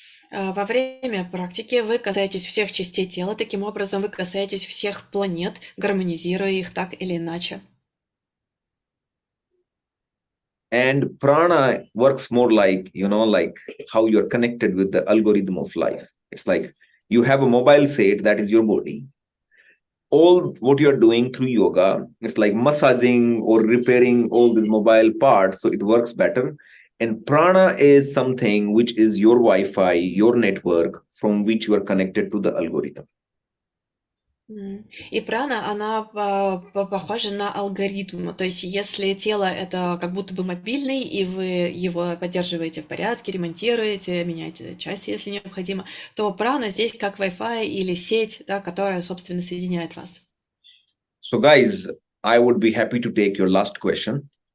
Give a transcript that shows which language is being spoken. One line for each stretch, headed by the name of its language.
Russian: Во время практики вы касаетесь всех частей тела, таким образом вы касаетесь всех планет, гармонизируя их так или иначе.
English: And prana works more like, like how you're connected with the algorithm of life. It's like you have a mobile set that is your body. All what you're doing through yoga, it's like massaging or repairing all the mobile parts, so it works better. And prana is something which is your Wi-Fi, your network from which you are connected to the algorithm.
Russian: И прана, она похожа на алгоритм. То есть если тело это как будто бы мобильный, и вы его поддерживаете в порядке, ремонтируете, меняете части, если необходимо, то прана здесь как Wi-Fi или сеть, да, которая, собственно, соединяет вас.
English: So guys, I would be happy to take your last question.